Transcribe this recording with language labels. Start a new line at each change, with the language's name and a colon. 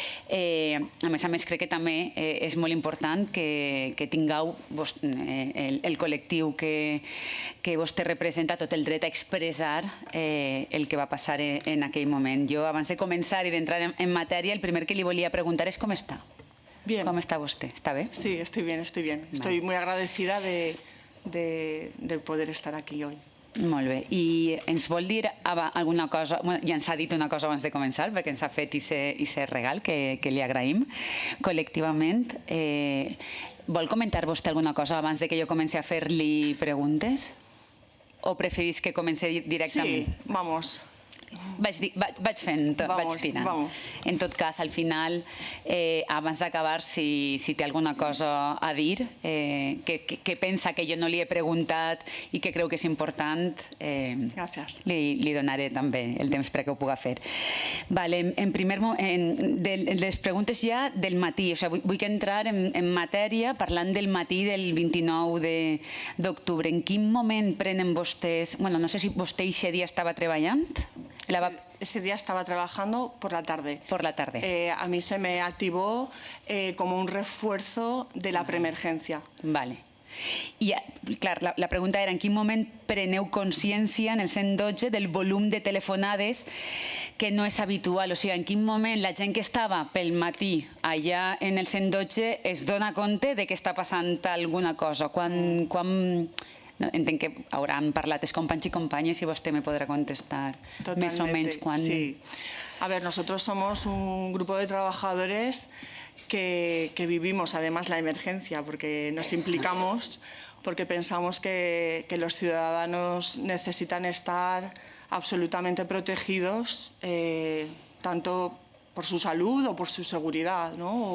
Catalan: A més, crec que també és molt important que tingueu el col·lectiu que vostè representa tot el dret a expressar el que va passar en aquell moment. Jo, abans de començar i d'entrar en matèria, el primer que li volia preguntar és com està.
Spanish: Bien. ¿Cómo está usted? ¿Está bien? Sí, estoy bien, estoy bien. Vale. Estoy muy agradecida de poder estar aquí hoy.
Catalan: Molt bé. I ens vol dir alguna cosa? Ja ens ha dit una cosa abans de començar, perquè ens ha fet aquest regal que li agraïm col·lectivament. Vol comentar vostè alguna cosa abans de que jo comenci a fer-li preguntes? O preferís que comenci directament?
Spanish: Sí, vamos.
Catalan: Vaig fent, vaig tirant. En tot cas, al final, abans d'acabar, si té alguna cosa a dir, que pensa que jo no li he preguntat i que creu que és important, li donaré també el temps perquè ho pugui fer. En primer moment, les preguntes ja del matí. Vull entrar en matèria parlant del matí del 29 d'octubre. En quin moment prenen vostès... No sé si vostè aquest dia estava treballant.
Spanish: Ese día estaba trabajando por la tarde. Por la tarde. A mí se me activó como un refuerzo de la preemergencia. Vale.
Catalan: I, clar, la pregunta era en quin moment preneu consciència en el 112 del volum de telefonades que no és habitual? O sigui, en quin moment la gent que estava pel matí allà en el 112 es dona compte de que està passant alguna cosa? Quan Entenc que hauran parlat els companys i companyes i vostè me podrà contestar més o menys quan... Sí.
Spanish: A ver, nosotros somos un grupo de trabajadores que vivimos además la emergencia, porque nos implicamos, porque pensamos que los ciudadanos necesitan estar absolutamente protegidos, tanto por su salud o por su seguridad, ¿no?